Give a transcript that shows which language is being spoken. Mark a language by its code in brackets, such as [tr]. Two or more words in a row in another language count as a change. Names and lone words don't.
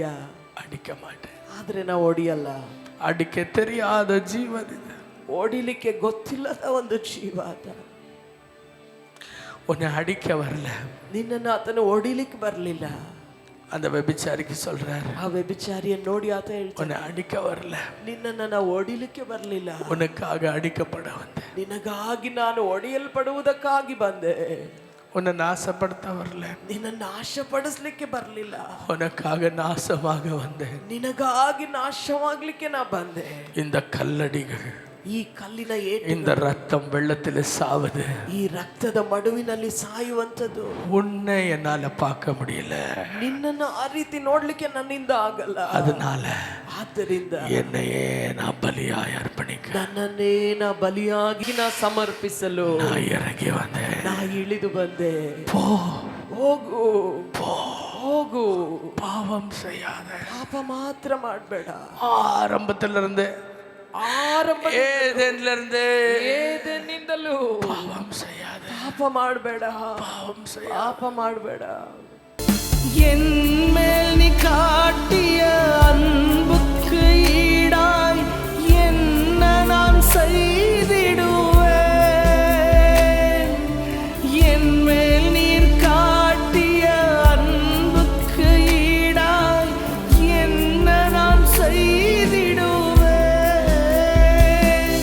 [ta] அடிக்க மாட்டேன். [kn] ಆದ್ರೆ ನಾವು ಹೊಡಿಯಲ್ಲ. [ta] ಅಡಿக்க தெரியாத [kn] ಜೀವನ ಇದು, ಹೊಡಿಲಿಕ್ಕೆ ಗೊತ್ತಿಲ್ಲದ ಒಂದು ಜೀವ ಆತ. [ta] உன்னை அடிக்க வரல, [kn] ನಿನ್ನನ್ನು ಆತನು ಹೊಡಿಲಿಕ್ಕೆ ಬರಲಿಲ್ಲ. [ta] அந்த ವ್ಯಭಿಚಾರಿಗೆ சொல்றாரு, [kn] ಆ ವ್ಯಭಿಚಾರಿಯ ನೋಡಿ ಆತ ಹೇಳ್ತಾನೆ, [ta] உன்னை அடிக்க வரல, [kn] ನಿನ್ನನ್ನು ನಾವು ಹೊಡಿಲಿಕ್ಕೆ ಬರಲಿಲ್ಲ, [ta] உனக்காக அடிக்கப்பட வந்தேன், [kn] ನಿನಗಾಗಿ ನಾನು ಹೊಡೆಯಲ್ಪಡುವುದಕ್ಕಾಗಿ ಬಂದೆ, [ta] உன்னை நாசப்படுத்த வரல, [kn] ನಿನ್ನನ್ನು ನಾಶಪಡಿಸ್ಲಿಕ್ಕೆ ಬರಲಿಲ್ಲ, [ta] உனக்காக நாசமாக வந்தேன், [kn] ನಿನಗಾಗಿ ನಾಶವಾಗ್ಲಿಕ್ಕೆ ನಾ ಬಂದೆ. [ta] இந்த கல்லடிகள், [kn] ಈ ಕಲ್ಲಿನ ಏಟು, [ta] இந்த ரத்தம் வெள்ளத்தில் சாவது, [kn] ಈ ರಕ್ತದ ಮಡುವಿನಲ್ಲಿ ಸಾಯುವಂಥದ್ದು, [ta] உன்னை என்னால பார்க்க முடியல, [kn] ನಿನ್ನನ್ನು ಆ ರೀತಿ ನೋಡ್ಲಿಕ್ಕೆ ನನ್ನಿಂದ ಆಗಲ್ಲ. [ta] அதனால [kn] ಆದ್ದರಿಂದ [ta] என்னையே நான் பலியாய் அர்ப்பணிக்க, [kn] ನನ್ನನ್ನೇ ನಾ ಬಲಿಯಾಗಿ ನಾ ಸಮರ್ಪಿಸಲು [ta] நான் இறங்கி வந்தேன். [kn] ನಾ ಇಳಿದು ಬಂದೆ. [ta] போ, [kn] ಹೋಗು, ಹೋಗು, [ta] பாவம் செய்யாத. [kn] ಪಾಪ ಮಾತ್ರ ಮಾಡಬೇಡ. [ta] ஆரம்பத்திலிருந்து ஏதேனிலிருந்து [kn] ಏದೆನಿಂದಲೂ [ta] பாவம் செய்யாத, [kn] ಪಾಪ ಮಾಡಬೇಡ, [ta] பாவம் செய்யாத. [kn] ಪಾಪ ಮಾಡಬೇಡ. [ta] என் மேல் நீ காட்டிய அன்புக்கு ஈடாய் என்ன நான் செய்திடுவேன். என் மேல் நீர் காட்டிய அன்புக்கு ஈடாய் என்ன நான் செய்திடுவேன்.